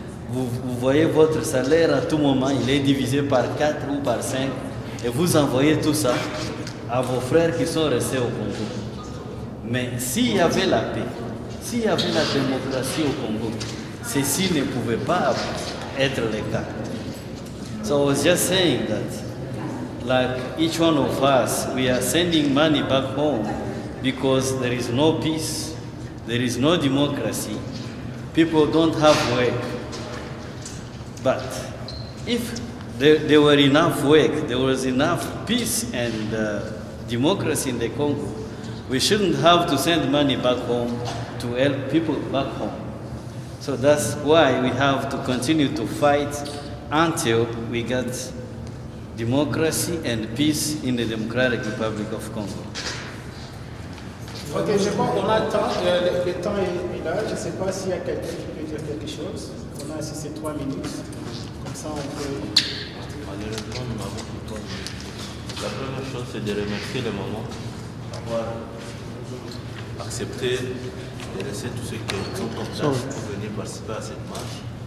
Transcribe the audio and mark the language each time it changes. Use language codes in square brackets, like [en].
[fr] Vous voyez votre salaire à tout moment, il est divisé par 4 ou par 5 et vous envoyez tout ça à vos frères qui sont restés au Congo. Mais s'il y avait la paix, s'il y avait la démocratie au Congo, ceci ne pouvait pas être le cas. [en] So I was just saying that, like each one of us, we are sending money back home because there is no peace, there is no democracy, people don't have work. But if there were enough work, there was enough peace and democracy in the Congo, we shouldn't have to send money back home to help people back home. So that's why we have to continue to fight until we get democracy and peace in the Democratic Republic of Congo. [fr] Ok, je crois qu'on a le temps, le temps est là. Je ne sais pas s'il y a quelqu'un qui peut dire quelque chose. On a assez ces 3 minutes. Comme ça, on peut. Malheureusement, nous n'avons plus le temps. La première chose, c'est de remercier les mamans d'avoir accepté de laisser tous ceux qui sont contents pour venir participer à cette marche.